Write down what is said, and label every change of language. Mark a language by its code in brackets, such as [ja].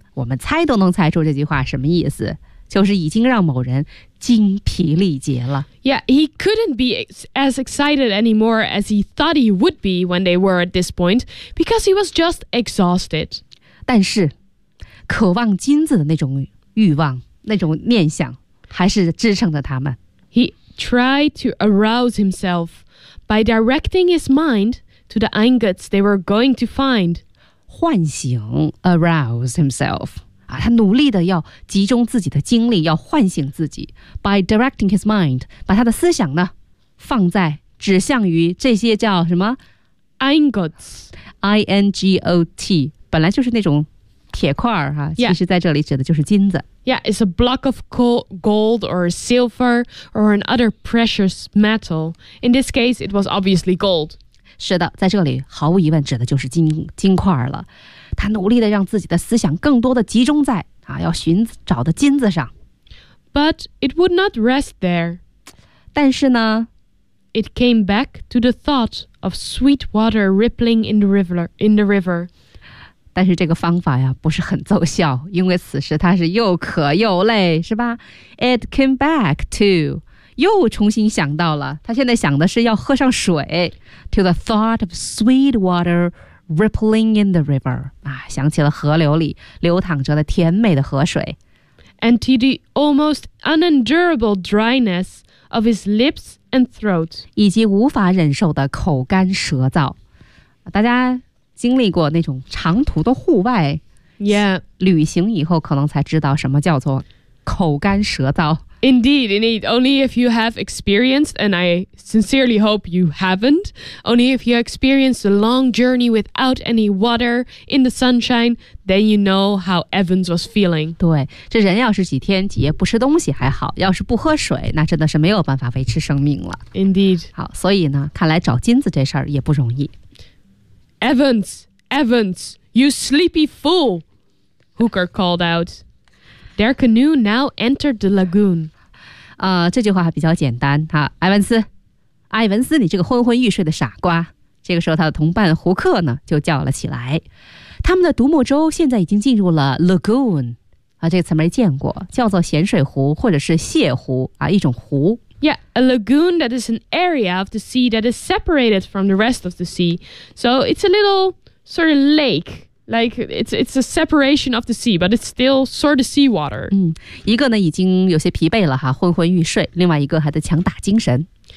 [zh] 我们猜都能猜出这句话什么意思，就是已经让某人精疲力竭了。 [en] Yeah, he couldn't be as excited anymore as he thought he would be when they were at this point because he was just exhausted. [zh] 但是渴望金子的那种欲望，那种念想，还是支撑着他们。 [en] He tried to arouse himself by directing his mind to the ingots they were going to find. [zh] 唤醒 [en] arouse himself.、 [zh] 啊、他努力的要集中自己的精力，要唤醒自己。 [en] By directing his mind, [zh] 把他的思想呢，放在指向于这些叫什么 [en] ingots. [zh] I-N-G-O-T, 本来就是那种铁块、啊、其实在这里指的就是金子。 [en] Yeah, it's a block of gold or silver or another precious metal. In this case, it was obviously gold. [zh] 是的，在这里毫无疑问指的就是 金块了。他努力地让自己的思想更多地集中在、啊、要寻找的金子上。 [en] But it would not rest there. [zh] 但是呢 [en] It came back to the thought of sweet water rippling in the river. [zh] 但是这个方法呀不是很奏效，因为此时他是又渴又累，是吧？ [en] It came back to [zh] 又重新想到了，他现在想的是要喝上水。 [en] To the thought of sweet water rippling in the river、 [zh] 啊、想起了河流里流淌着的甜美的河水。 [en] And to the almost unendurable dryness of his lips and throat [zh] 以及无法忍受的口干舌燥。大家经历过那种长途的户外、 [en] yeah. [zh] 旅行以后可能才知道什么叫做口干舌燥。 [en] Indeed, only if you have experienced, and I sincerely hope you haven't, only if you experienced a long journey without any water in the sunshine, then you know how Evans was feeling. [zh] 对，这人要是几天几夜不吃东西还好，要是不喝水，那真的是没有办法维持生命了。 [en] Indeed. [zh] 好，所以呢，看来找金子这事儿也不容易。 [en] Evans, you sleepy fool, Hooker called out. Their canoe now entered the lagoon. [zh] 这句话还比较简单。埃文斯，你这个昏昏欲睡的傻瓜。这个时候他的同伴胡克呢，就叫了起来。他们的独木舟现在已经进入了 lagoon, 这个词没见过，叫做咸水湖或者是泻湖、一种湖。 [en] Yeah, a lagoon that is an area of the sea that is separated from the rest of the sea. So it's a little sort of lake, Like it's a separation of the sea, but it's still sort of seawater. [zh] 一个呢已经有些疲惫了哈，昏昏欲睡，另外一个还在强打精神。